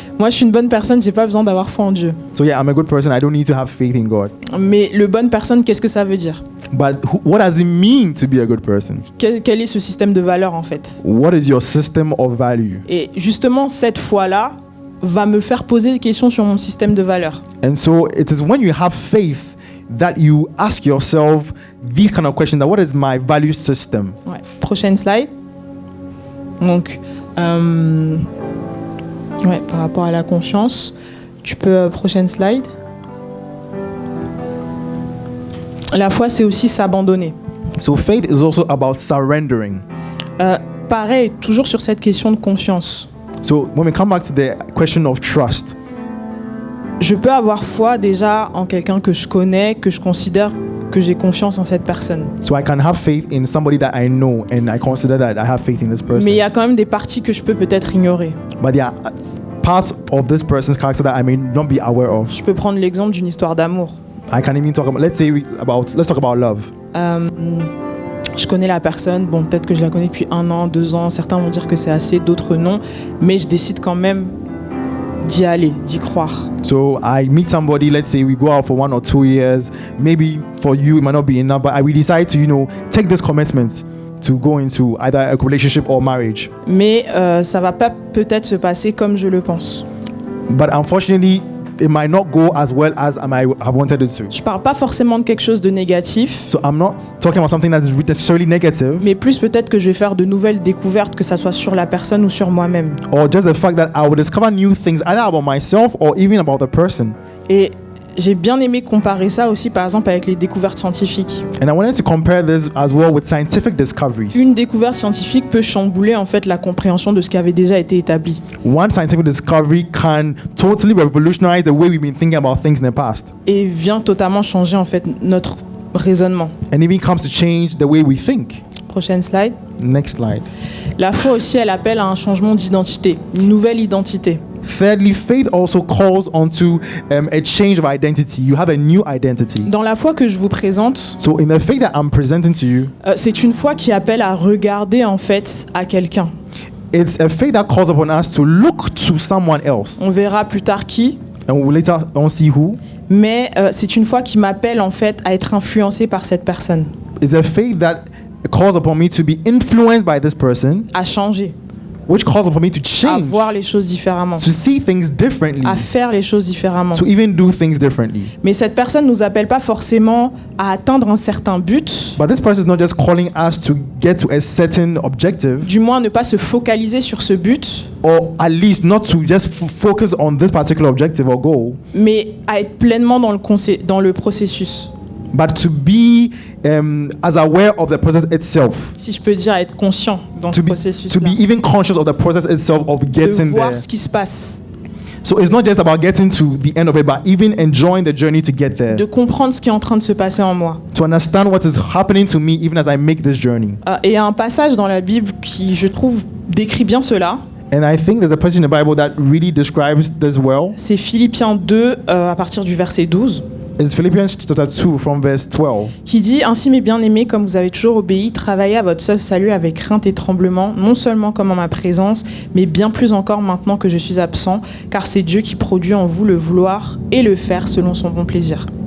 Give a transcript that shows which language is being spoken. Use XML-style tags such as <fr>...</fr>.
<fr>Moi, je suis une bonne personne, j'ai pas besoin d'avoir foi en Dieu.</fr> <en>So yeah, I'm a good person, I don't need to have faith in God.</en> <fr>Mais le bonne personne, qu'est-ce que ça veut dire?</fr> <en>But what does it mean to be a good person?</en> <fr>Quel est ce système de valeurs en fait?</fr> <en>What is your system of value?</en> <fr>Et justement, cette foi-là va me faire poser des questions sur mon système de valeurs.</fr> <en>And so it is when you have faith that you ask yourself these kind of questions, that what is my value system?</en> <fr>Ouais. Prochaine slide. Donc, ouais, par rapport à la confiance, tu peux prochaine slide. La foi, c'est aussi s'abandonner.</fr> <en>So faith is also about surrendering.</en> <fr>Pareil, toujours sur cette question de confiance.</fr> <en>So when we come back to the question of trust,</en> <fr>je peux avoir foi déjà en quelqu'un que je connais, que je considère que j'ai confiance en cette personne.</fr> <en>So I can have faith in somebody that I know and I consider that I have faith in this person.</en> <fr>Mais il y a quand même des parties que je peux peut-être ignorer.</fr> <en>But there are parts of this person's character that I may not be aware of.</en> <fr>Je peux prendre l'exemple d'une histoire d'amour.</fr> <en>I can even talk about, let's talk about love.</en> <fr>Je connais la personne, bon, peut-être que je la connais depuis 1 an, 2 ans, certains vont dire que c'est assez, d'autres non, mais je décide quand même d'y aller, d'y croire.</fr> <en>So I meet somebody, let's say we go out for 1 or 2 years, maybe for you it might not be enough, but we decide to, take this commitment to go into either a relationship or marriage.</en> <fr>Mais ça va pas peut-être se passer comme je le pense.</fr> <en>But unfortunately, it might not go as well as I have wanted it to.</en> <fr>Je parle pas forcément de quelque chose de négatif.</fr> <en>So I'm not talking about something that is necessarily negative.</en> <fr>Mais plus peut-être que je vais faire de nouvelles découvertes, que ça soit sur la personne ou sur moi-même.</fr> <en>Or just the fact that I will discover new things either about myself or even about the person.</en> <fr>Et j'ai bien aimé comparer ça aussi par exemple avec les découvertes scientifiques.</fr> <en>And I wanted to compare this as well with scientific discoveries.</en> <fr>Une découverte scientifique peut chambouler en fait la compréhension de ce qui avait déjà été établi.</fr> <en>One scientific discovery can totally revolutionize the way we've been thinking about things in the past.</en> <fr>Et vient totalement changer en fait notre raisonnement.</fr> <en>And even comes to change the way we think.</en> <fr>Prochaine slide.</fr> <en>Next slide.</en> <fr>La foi aussi, elle appelle à un changement d'identité, une nouvelle identité.</fr> <en>Thirdly, faith also calls onto a change of identity. You have a new identity.</en> <fr>Dans la foi que je vous présente,</fr> <en>So in the faith that I'm presenting to you,</en> <fr>c'est une foi qui appelle à regarder en fait à quelqu'un.</fr> <en>it's a faith that calls upon us to look to someone else.</en> <fr>On verra plus tard qui,</fr> <en>And we'll later on see who.</en> <fr>mais c'est une foi qui m'appelle en fait à être influencé par cette personne,</fr> <en>It's a faith that calls upon me to be influenced by this person,</en> <fr>à changer.</fr> <en>which caused for me to</en> <fr>à</fr> <en>change,</en> <fr>voir les choses différemment,</fr> <en>to see things differently,</en> <fr>à faire les choses différemment.</fr> <en>to even do things differently.</en> <fr>Mais cette personne ne nous appelle pas forcément à atteindre un certain but,</fr> <en>But this person is not just calling us to get to a certain objective,</en> <fr>du moins ne pas se focaliser sur ce but,</fr> <en>or at least not to just focus on this particular objective or goal,</en> <fr>mais à être pleinement dans le processus.</fr> <en>but to be as aware of the process itself,</en> <fr>Si je peux dire, à être conscient dans ce</fr> <en>to be</en> <fr>processus-là,</fr> <en>even conscious of the process itself of</en> <fr>de</fr> <en>getting</en> <fr>voir</fr> <en>there.</en> <fr>ce qui se passe,</fr> <en>So it's not just about getting to the end of it, but even enjoying the journey to get there,</en> <fr>de comprendre ce qui est en train de se passer en moi.</fr> <en>to understand what is happening to me even as I make this journey.</en> <fr>Et il y a un passage dans la Bible qui, je trouve, décrit bien cela.</fr> <en>And I think there's a passage in the Bible that really describes this well.</en> <fr>C'est Philippiens 2, à partir du verset 12.</fr> <en>It's Philippians chapter 2 from verse 12.</en> <fr>Qui dit « Ainsi, mes bien-aimés, comme vous avez toujours obéi, travaillez à votre seul salut avec crainte et tremblement, non seulement comme en ma présence, mais bien plus encore maintenant que je suis absent, car c'est Dieu qui produit en vous le vouloir et le faire selon son bon plaisir.</fr>